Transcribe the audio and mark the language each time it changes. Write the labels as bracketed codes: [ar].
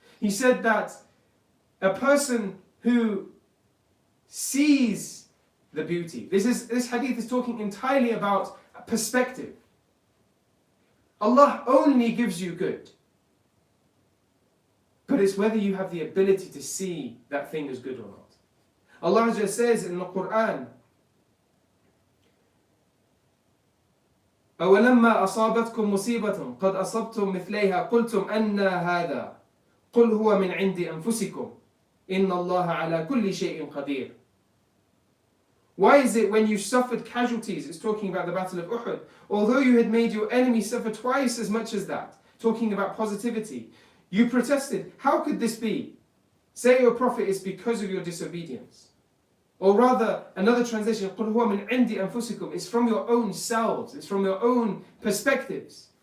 [en] He said that a person who sees the beauty, this hadith is talking entirely about perspective. Allah only gives you good. But it's whether you have the ability to see that thing as good or not. Allah just says in the Quran, [ar] أَوَلَمَّا أَصَابَتْكُم مُّصِيبَةٌ قَدْ أَصَبْتُم مِّثْلَيْهَا قُلْتُمْ أَنَّ هَذَا قُلْ هُوَ مِنْ عِنْدِ أَنفُسِكُمْ إِنَّ اللَّهَ عَلَى كُلِّ شَيْءٍ قَدِيرٌ. [en] Why is it when you suffered casualties, it's talking about the Battle of Uhud, although you had made your enemy suffer twice as much as that, talking about positivity, you protested, how could this be? Say, O Prophet, it's because of your disobedience. Or rather, another translation, [ar] قُلْ هُوَ مِنْ عِنْدِ أَنفُسِكُمْ, [en] it's from your own selves, it's from your own perspectives.